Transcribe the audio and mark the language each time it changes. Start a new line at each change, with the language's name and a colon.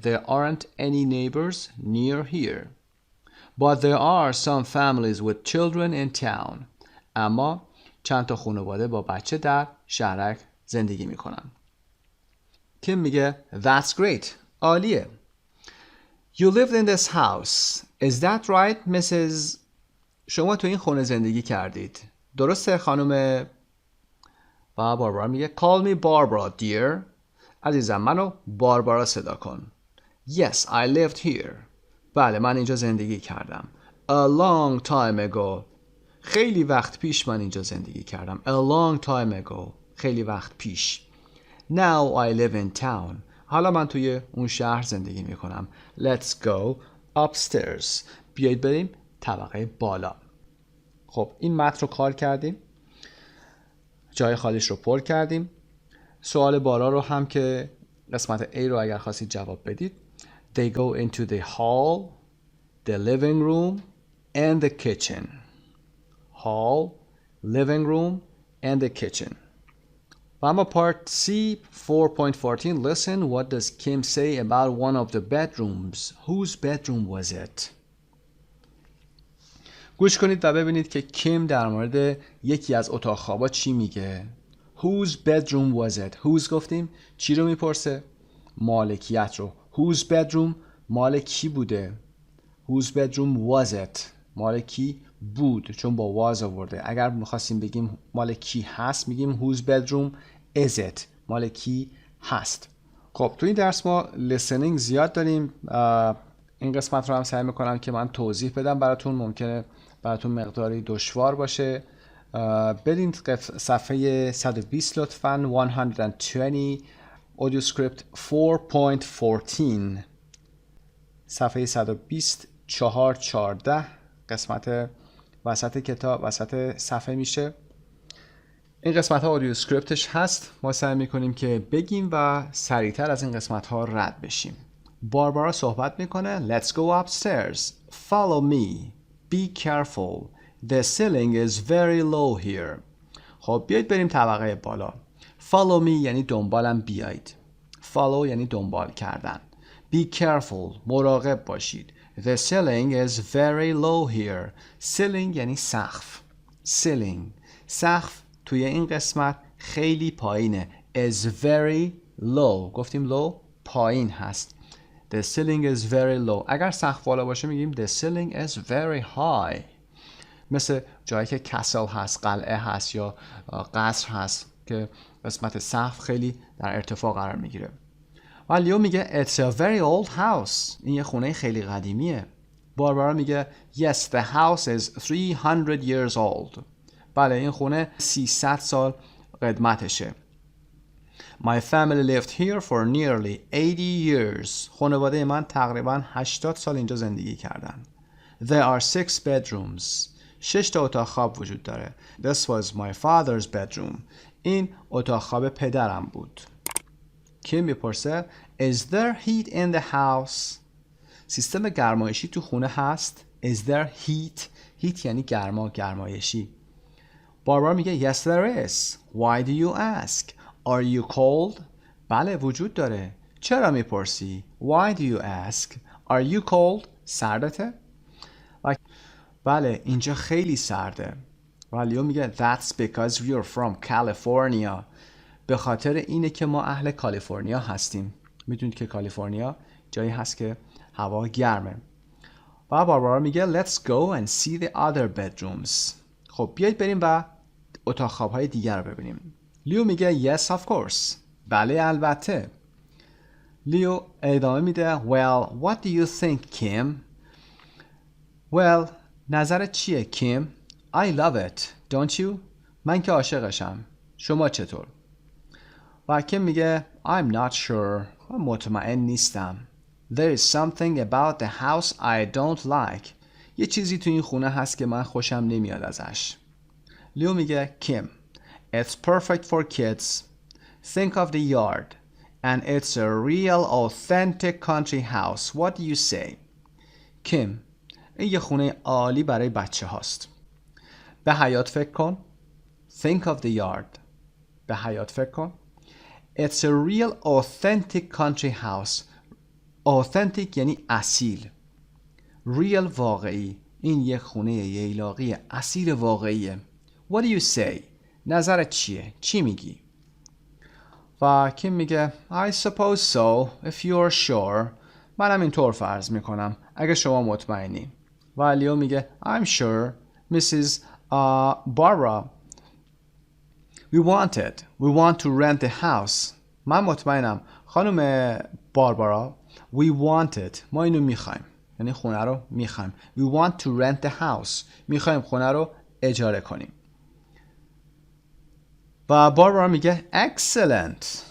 English: There aren't any neighbors near here. But there are some families with children in town.
Persian: اما چند تا خانواده با بچه در شهرک زندگی میکنن. کیم میگه
English: That's great.
Persian: عالیه.
English: You lived in this house. Is that right, Mrs.
Persian: شما تو این خونه زندگی کردید. درسته خانم؟ و باربارا میگه
English: Call me Barbara, dear.
Persian: عزیزم منو باربارا صدا کن.
English: Yes, I lived here.
Persian: بله من اینجا زندگی کردم.
English: A long time ago.
Persian: خیلی وقت پیش من اینجا زندگی کردم.
English: A long time ago.
Persian: خیلی وقت پیش.
English: Now I live in town.
Persian: حالا من توی اون شهر زندگی میکنم.
English: Let's go upstairs.
Persian: بیایید بریم طبقه بالا. خب این متن رو کار کردیم. جای خالیش رو پر کردیم. سوال بالا رو هم که قسمت A رو اگر خواستید جواب بدید.
English: They go into the hall, the living room, and the kitchen. Hall, living room, and the kitchen.
Persian: و اما
English: part C 4.14 Listen, what does Kim say about one of the bedrooms? Whose bedroom was it?
Persian: گوش کنید و ببینید که کیم در مورد یکی از اتاق خوابا چی میگه.
English: Whose bedroom was it?
Persian: Whose گفتیم چی رو میپرسه؟ مالکیت رو.
English: Whose bedroom
Persian: مال کی بوده؟
English: Whose bedroom was it?
Persian: مال کی بود چون با was آورده. اگر میخواستیم بگیم مال کی هست میگیم
English: whose bedroom is it؟
Persian: مال کی هست. خب تو این درس ما listening زیاد داریم. این قسمت رو هم سعی میکنم که من توضیح بدم براتون. ممکنه براتون مقداری دشوار باشه. بریم صفحه 120 لطفاً 120 audio script 4.14 صفحه 120 4.14 قسمت وسط کتاب وسط صفحه میشه. این قسمت ها audio scriptش هست. ما سعی میکنیم که بگیم و سریعتر از این قسمت ها رد بشیم. باربارا صحبت میکنه.
English: Let's go upstairs. Follow me. Be careful. The ceiling is very low here.
Persian: خب بیایید بریم طبقه بالا.
English: Follow me
Persian: یعنی دنبالم بیایید. Follow یعنی دنبال کردن.
English: Be careful.
Persian: مراقب باشید.
English: The ceiling is very low here.
Persian: Ceiling یعنی سقف.
English: Ceiling.
Persian: سقف توی این قسمت خیلی پایینه.
English: Is very low.
Persian: گفتیم low پایین هست.
English: The ceiling is very low.
Persian: اگر سقف بالا باشه میگیم
English: the ceiling is very high.
Persian: مثل جایی که کسل هست، قلعه هست یا قصر هست که قسمت سقف خیلی در ارتفاع قرار میگیره. و لیو میگه
English: it's a very old house.
Persian: این یه خونه خیلی قدیمیه. باربارا میگه
English: yes the house is 300 years old.
Persian: بله این خونه 300 سال قدمتشه.
English: My family lived here for nearly 80 years.
Persian: خانواده من تقریبا 80 سال اینجا زندگی کردن.
English: There are 6 bedrooms.
Persian: 6 تا اتاق خواب وجود داره.
English: This was my father's bedroom.
Persian: این اتاق خواب پدرم بود. کیم میپرسه
English: Is there heat in the house?
Persian: سیستم گرمایشی تو خونه هست؟
English: Is there heat?
Persian: heat یعنی گرما، گرمایشی. باربارا میگه
English: Yes there is. Why do you ask? Are you cold?
Persian: بله وجود داره. چرا میپرسی؟
English: Why do you ask? Are you cold?
Persian: سردته؟ بله اینجا خیلی سرده. و لیو میگه
English: That's because you're from California.
Persian: به خاطر اینه که ما اهل کالیفرنیا هستیم. میدونید که کالیفرنیا جایی هست که هوا گرمه. و باربارا میگه
English: Let's go and see the other bedrooms.
Persian: خب بیایید بریم و اتاق خواب‌های دیگر رو ببینیم. لیو میگه
English: Yes of course.
Persian: بله البته. لیو ادامه میده
English: Well, what do you think, Kim? Well,
Persian: نظرت چیه کیم؟
English: I love it, don't you?
Persian: من که عاشقشم. شما چطور؟ و کیم میگه
English: I'm not sure.
Persian: من مطمئن نیستم.
English: There is something about the house I don't like.
Persian: یه چیزی تو این خونه هست که من خوشم نمیاد ازش. لیو میگه کیم
English: It's perfect for kids. Think of the yard. And it's a real authentic country house. What do you say?
Persian: کیم این یه خونه عالی برای بچه هاست. به حیاط فکر کن.
English: Think of the yard.
Persian: به حیاط فکر کن.
English: It's a real authentic country house.
Persian: Authentic یعنی اصیل. Real واقعی. این یه خونه ییلاقی اصیل واقعیه.
English: What do you say?
Persian: نظرت چیه؟ چی میگی؟ و کیم میگه
English: I suppose so if you're sure.
Persian: منم اینطور فرض میکنم اگه شما مطمئنی. و لیو میگه
English: I'm sure Mrs. Barbara. We want to rent the house.
Persian: من مطمئنم خانم باربارا.
English: We want it.
Persian: ما اینو میخوایم. یعنی خونه رو میخوایم.
English: We want to rent the house.
Persian: میخوایم خونه رو اجاره کنیم. و باربارا میگه
English: excellent.